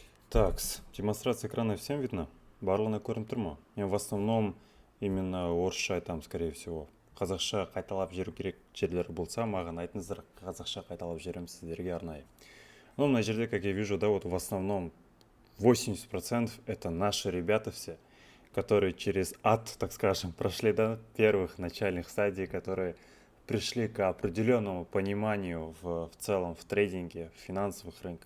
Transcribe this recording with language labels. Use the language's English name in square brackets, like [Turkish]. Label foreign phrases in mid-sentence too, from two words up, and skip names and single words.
[Russian] Так, демонстрация экрана всем видно? [Kazakh] Барлығына көрініп тұр ма? Мен [Russian] в основном именно [Kazakh] орысша айтамын, [Russian] скорее всего. [Kazakh] Қазақша қайталап жіберу керек жерлер болса, маған айтыңыздар, қазақша қайталап жіберемін сіздерге арнайы. [Russian] Ну, на жерде, как я вижу, да, вот в основном 80% это наши ребята все, которые через ад, так скажем, прошли до первых начальных стадий, которые пришли к определенному пониманию в целом в трейдинге, в финансовых рынках.